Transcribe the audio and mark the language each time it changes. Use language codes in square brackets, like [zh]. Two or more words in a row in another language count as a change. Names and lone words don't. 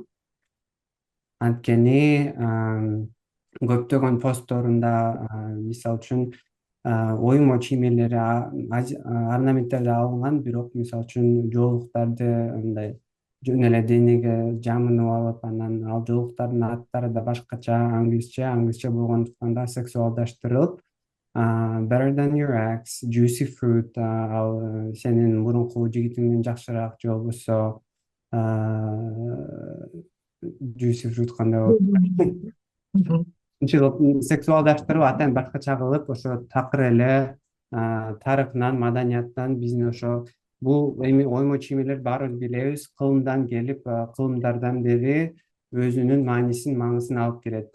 [ky] Анткени көптөгөн постторунда, мисалы үчүн, оюмо чиймелери, орнаменттер алынган, бирок мисалы үчүн жоолуктарды мындай жөн эле денеге жамынып алып, анан ал жоолуктардын аттары да башкача, англисче болгондуктан да сексуалдаштырылып, [en] Better than your ex, juicy fruit, [ky] ал сенин мурунку жигитиңден жакшыраак, же болбосо [en] juicy fruit [ky] кандай болот? Ушинтип сексуалдаштырып, атайын башкача кылып, ошо такыр эле тарыхынан, маданиятынан биздин ошо бул эми оюмо чиймелер баарыбыз билебиз, кылымдан келип, кылымдардан бери өзүнүн маанисин, маңызын алып келет.